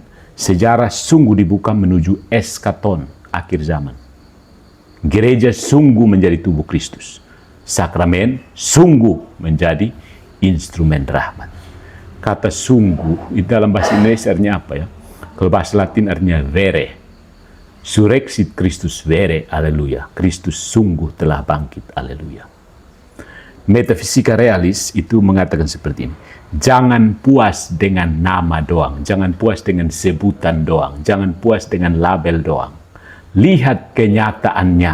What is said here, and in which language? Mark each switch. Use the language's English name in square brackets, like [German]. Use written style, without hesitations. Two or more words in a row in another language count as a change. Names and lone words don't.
[Indonesian] Sejarah sungguh dibuka menuju eskaton, akhir zaman. Gereja sungguh menjadi tubuh Kristus. Sakramen sungguh menjadi instrumen rahmat. Kata sungguh, itu dalam bahasa Indonesia artinya apa ya? Kalau bahasa Latin artinya vere. [Latin] Surrexit Christus vere, aleluya. [Indonesian] Kristus sungguh telah bangkit, aleluya. Metafisika realis itu mengatakan seperti ini. Jangan puas dengan nama doang, jangan puas dengan sebutan doang, jangan puas dengan label doang. Lihat kenyataannya.